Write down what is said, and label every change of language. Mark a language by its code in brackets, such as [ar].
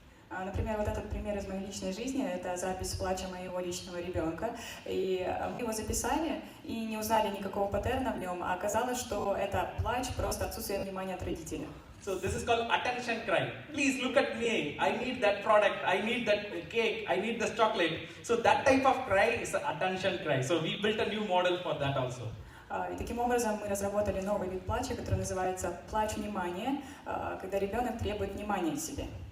[ru] Например, вот этот пример из моей личной жизни, это запись плача моего личного ребенка. И мы его записали и не узнали никакого паттерна в нем, а оказалось, что это плач, просто отсутствие внимания от родителя. [en] So this is called attention cry. Please look at me. I need that product. I need that cake. I need this chocolate. So that type of cry is an attention cry. So we built a new model for that also. [ru] И таким образом мы разработали новый вид плача, который называется плач внимания, когда ребенок требует внимания к себе.